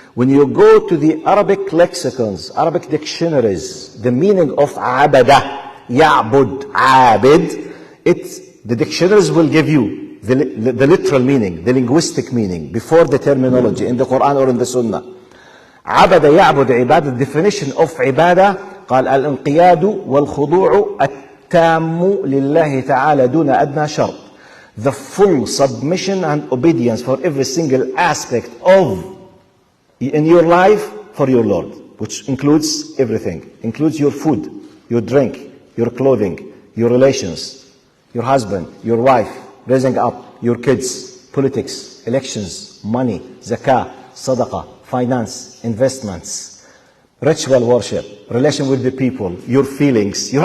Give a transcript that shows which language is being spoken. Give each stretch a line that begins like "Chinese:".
English: When you go to the Arabic lexicons, Arabic dictionaries, the meaning of abada, ya'bud, abid, the dictionaries will give you the literal meaning, the linguistic meaning, before the terminology in the Quran or in the Sunnah. Abada, ya'bud, ibadah, the definition of ibadah,
Arabic: قال الانقياد والخضوع التام لله تعالى دون أدنى شرط.
English: The full submission and obedience for every single aspect of in your life for your Lord, which includes everything. Includes your food, your drink, your clothing, your relations, your husband, your wife, raising up your kids, politics, elections, money, zakah, sadaqah, finance, investments, ritual worship, relation with the people, your feelings.